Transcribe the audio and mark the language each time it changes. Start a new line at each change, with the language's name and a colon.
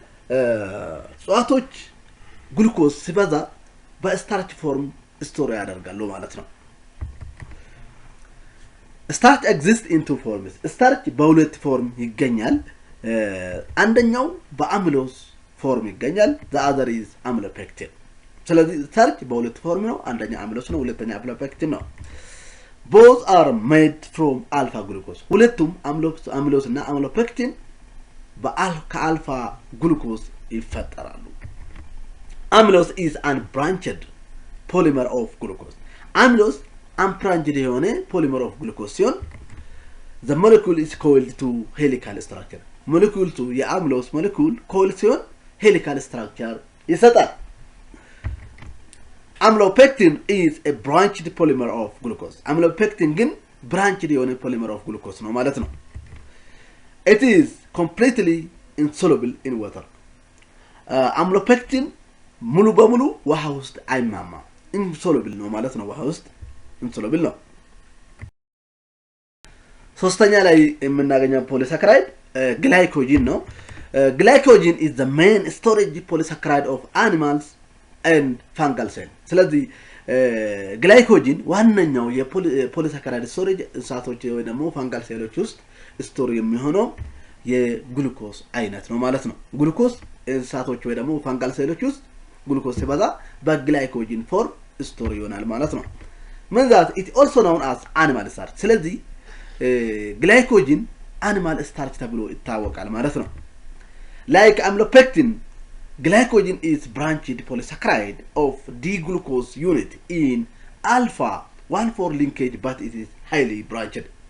Amharic: እጽዋቶች ግሉኮስ ሲበዛ በስታርች ፎርም ስቶር ያደርጋሉ ማለት ነው።
English: Starch exists in two forms.
Amharic: Starch በሁለት ፎርም ይገኛል። አንደኛው በአምሎስ ፎርም ይገኛል።
English: the other is amylopectin.
Amharic: ስለዚህ starch በሁለት ፎርም ነው። አንደኛ አምሎስ ነው፣ ሁለተኛ amylopectin ነው።
English: Both are made from alpha glucose.
Amharic: ሁለቱም አምሎስ እና amylopectin ከአልፋ ግሉኮስ ይፈጠራሉ።
English: Amylose is unbranched polymer of glucose. Amylose unbranched
Amharic: የሆነ
English: polymer of glucose
Amharic: ሲሆን
English: the molecule is coiled to helical structure. molecule to
Amharic: የአምሎስ
English: molecule coiled
Amharic: ሲሆን
English: helical structure
Amharic: ይሰጣል።
English: Amylopectin is a branched polymer of glucose. Amylopectin
Amharic: ግን
English: branched
Amharic: የሆነ
English: polymer of glucose
Amharic: ነው ማለት ነው።
English: It is completely insoluble in water.
Amharic: Amylopectin ሙሉ በሙሉ ውሃ ውስጥ አይማማም። insoluble ነው ማለት ነው። ውሃ ውስጥ insoluble ነው። ሶስተኛ ላይ የምናገኘው ፖሊሳካራይድ ግላይኮጂን ነው።
English: Glycogen is the main storage polysaccharide of animals and fungal cells.
Amharic: ስለዚህ ግላይኮጂን ዋነኛው የፖሊሳካራይድ ስቶሬጅ እንስሳቶች ወይ ደግሞ ፈንጋል ሴሎች ውስጥ ስቶር የሚሆነው የግሉኮስ አይነት ነው ማለት ነው። ግሉኮስ እንስሳቶች ወይ ደግሞ ፈንጋል ሴሎች ውስጥ ግሉኮስ ሲበዛ በግላይኮጂን ፎርም ስቶር ይሆናል ማለት ነው።
English: means that it also known as animal starch.
Amharic: ስለዚህ ግላይኮጂን animal starch ተብሎ ይታወቃል ማለት ነው።
English: Like amylopectin, glycogen is branched polysaccharide of D-glucose unit in alpha 1,4 linkage, but it is highly branched.